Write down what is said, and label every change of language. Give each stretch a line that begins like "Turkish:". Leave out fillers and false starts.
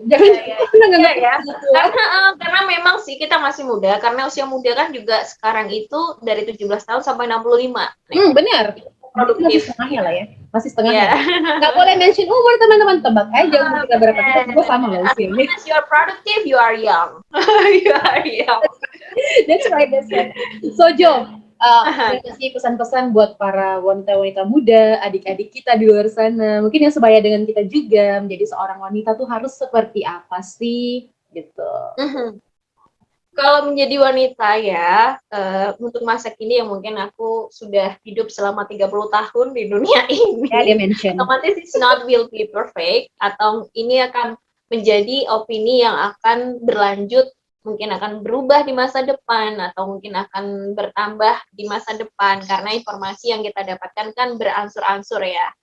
Indonesian: Jangan nganggap ya. kita tua. Karena memang sih kita masih muda, karena usia muda kan juga sekarang itu dari 17 tahun sampai 65. Benar. Produktif. Masih setengahnya lah ya. Masih setengahnya. Nggak boleh mention umur teman-teman, tebak aja umur kita berapa. Kita juga sama loh usianya.
English: As you are productive, you are young. You are young. That's right.
Indonesian: So Jo, kasih pesan-pesan buat para wanita-wanita muda, adik-adik kita di luar sana, mungkin yang sebaya dengan kita juga, menjadi seorang wanita tuh harus seperti apa sih, gitu. Kalau menjadi wanita ya, untuk masa kini yang mungkin aku sudah hidup selama 30 tahun di dunia ini, otomatis
English: it's not will be perfect,
Indonesian: atau ini akan menjadi opini yang akan berlanjut, mungkin akan berubah di masa depan, atau mungkin akan bertambah di masa depan, karena informasi yang kita dapatkan kan beransur-ansur ya.